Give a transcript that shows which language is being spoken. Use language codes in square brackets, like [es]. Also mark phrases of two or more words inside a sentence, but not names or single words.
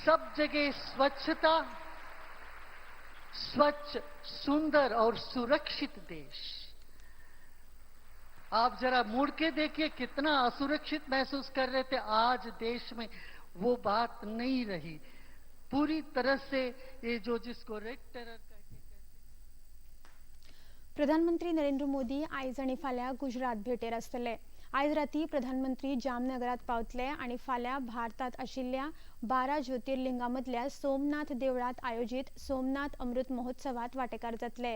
[hi] सब जगह स्वच्छता स्वच्छ, सुंदर और सुरक्षित देश। आप जरा मुड़ के देखिए कितना असुरक्षित महसूस कर रहे थे, आज देश में वो बात नहीं रही। पूरी तरह से ये जो जिसको [en] red terror [kok] प्रधानमंत्री नरेंद्र मोदी आयज आणि फाल्यां गुजरात भेटेर आसतले। आयज राती प्रधानमंत्री जामनगरात पावतले आणि फाल्यां भारतात आशिल्ल्या 12 ज्योतिर्लिंगां मदल्या सोमनाथ देवळात आयोजित सोमनाथ अमृत महोत्सवात वांटेकार जातले।